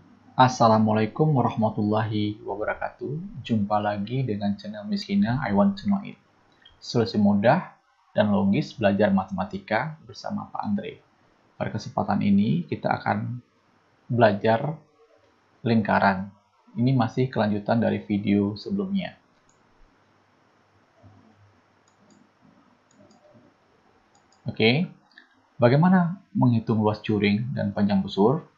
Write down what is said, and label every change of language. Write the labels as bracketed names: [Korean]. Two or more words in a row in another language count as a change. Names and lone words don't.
[Arabic] Assalamualaikum warahmatullahi wabarakatuh. [Indonesian] Jumpa lagi dengan channel Miskina I Want to Know It. Solusi mudah dan logis belajar matematika bersama Pak Andre. Pada kesempatan ini kita akan belajar lingkaran. Ini masih kelanjutan dari video sebelumnya. Oke, bagaimana menghitung luas juring dan panjang busur?